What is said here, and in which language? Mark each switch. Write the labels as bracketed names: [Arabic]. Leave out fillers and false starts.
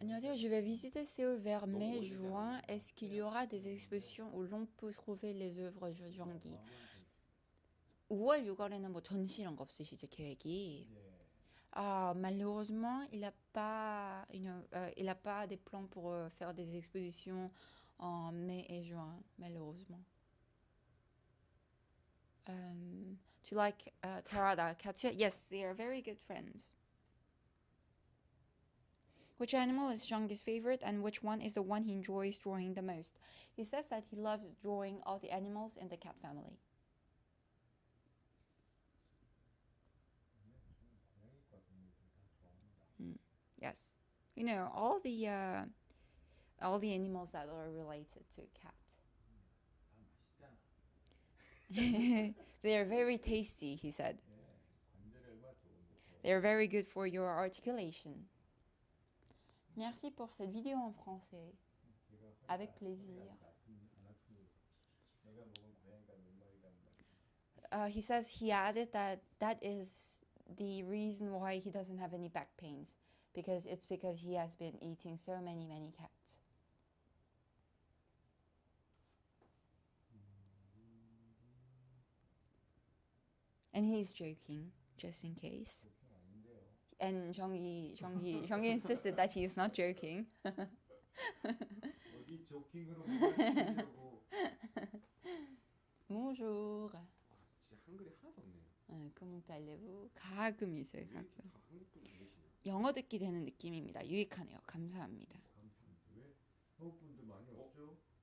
[Korean] 안녕하세요, [French] je vais visiter Séoul vers mai-juin. Est-ce qu'il y aura des expositions où l'on peut trouver les œuvres de Zhonggi? [Korean] 5월, 6월에는 뭐 전시 이런 거 없으시죠, 계획이? 예. [French] Malheureusement, il n'a pas des plans pour faire des expositions en mai et juin, malheureusement. [English] Do you like Tarada, Katya? Yes, they are very good friends. Which animal is Zhonggi's favorite and which one is the one he enjoys drawing the most? He says that he loves drawing all the animals in the cat family. [Korean] 고양이과 동물들 다 좋아합니다. [English] Yes. You know, all the animals that are related to a cat. [Korean] 다 맛있잖아. [English] They are very tasty, he said. [Korean] 예, 관절에 얼마나 좋은데. [English] They are very good for your articulation. [French] Merci pour cette vidéo en français. [Korean] 제가 [French] Avec plaisir. [Korean] 안 아프니 내가 먹은 고양이가 몇 마리란 말이야. [English] He says he added that is the reason why he doesn't have any back pains. Because he has been eating so many cats. And he's joking. just in case. [Korean] 조킹 아닌데요. [English] And 정기 insisted that he is not joking. [Korean] 어디 조킹으로 보여주려고. [French] Bonjour. [Korean] 아 진짜 한글이 하나도 없네요. [French] comment allez-vous? [Korean] 가끔 있어요. 왜 이렇게 가끔. 다 한국 분이 계시냐? 영어 듣기 되는 느낌입니다. 유익하네요. 감사합니다. 감사합니다. 왜? 한국 분들 많이 없죠?